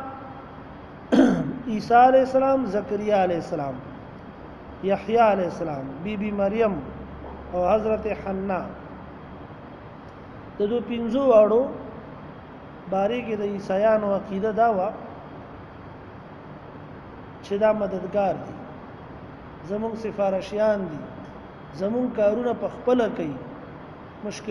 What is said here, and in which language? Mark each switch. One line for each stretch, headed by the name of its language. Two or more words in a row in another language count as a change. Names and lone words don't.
Pashto: عیسی
Arabic: علیہ السلام
Pashto: زکریا
Arabic: علیہ السلام
Pashto: یحیی
Arabic: علیہ السلام
Pashto: بی بی مریم او حضرت حنا د دو پنځو واړو باری کې د عیسایانو عقیده دا و چې دا مددگار دي زمون سفارشیان دي زمون کارونه په خپل کوي مشکل